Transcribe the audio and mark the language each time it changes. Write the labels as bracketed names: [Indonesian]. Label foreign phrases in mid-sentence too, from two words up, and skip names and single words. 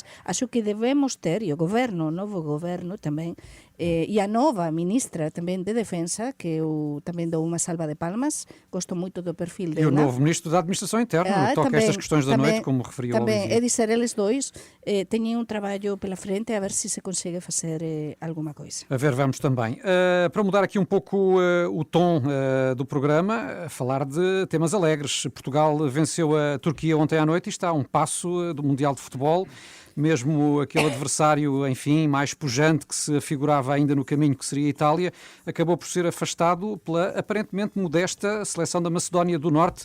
[Galician] Acho que debemos ter, e o novo goberno tamén, e a nova ministra tamén de Defensa, que eu tamén dou unha salva de palmas, gosto moito do perfil E dela. [Portuguese] o novo Ministro da Administração Interna, toca [Galician] Tamén, [Portuguese] estas questões da noite, como referiu o [Galician] Tamén, é Olivier. dizer, eles dois teñen un traballo [Portuguese] pela frente, [Galician] a ver se consegue facer [Portuguese] alguma coisa. A ver, vamos também. Para mudar aqui um pouco o tom do programa, falar de temas alegres. Portugal venceu a Turquia ontem à noite e está a um passo do Mundial de Futebol. Mesmo aquele adversário, enfim, mais pujante que se afigurava ainda no caminho, que seria a Itália, acabou por ser afastado pela aparentemente modesta seleção da Macedónia do Norte.